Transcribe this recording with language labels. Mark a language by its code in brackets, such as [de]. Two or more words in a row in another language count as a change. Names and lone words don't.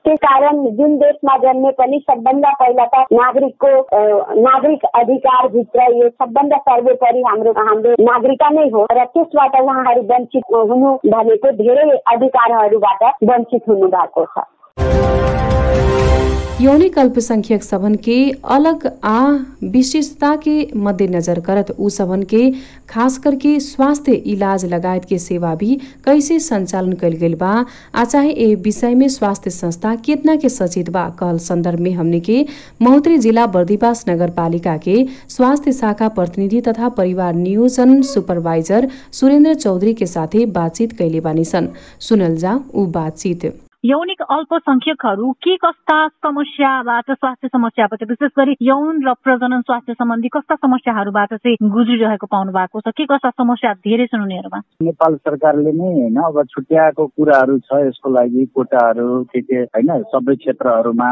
[ne] त्यस कारण जुन देशमा जन्मे पनि सबभन्दा पहिला त नागरिक अधिकार भित्र यो सबभन्दा सर्वोपरि हाम्रो नागरिकता नै हो र त्यसबाट उहाँहरू वञ्चित हुनु भनेको धेरै अधिकारहरूबाट वञ्चित हुनु भएको छ। [bho] यौनिक अल्पसंख्यक सबन के अलग विशिष्टता के मद्देनजर करत उ सबन के खास करके स्वास्थ्य इलाज लगायत के सेवा भी कैसे संचालन कल गई बा आ चाहे ए विषय में स्वास्थ्य संस्था कितना के सचेत बा कहल संदर्भ में हमने के महोत्तरी जिला बर्दिवास नगर पालिका के स्वास्थ्य शाखा प्रतिनिधि तथा परिवार नियोजन सुपरवाइजर सुरेन्द्र चौधरी के साथे बातचीत कैले बानिसन। सुनल जा उ बातचीत। [ne] यौनिक अल्पसंख्यकहरू के कस्ता समस्याबाट स्वास्थ्य समस्याबाट विशेष गरी यौन र प्रजनन स्वास्थ्य सम्बन्धी कस्ता समस्याहरूबाट चाहिँ गुज्रिरहेको पाउनु भएको छ? के कस्ता समस्या धेरै छन् उनीहरूमा? नेपाल सरकारले नै हैन अब छुट्याएको कुराहरू छ यसको लागि कोटाहरू के हैन सबै क्षेत्रहरूमा।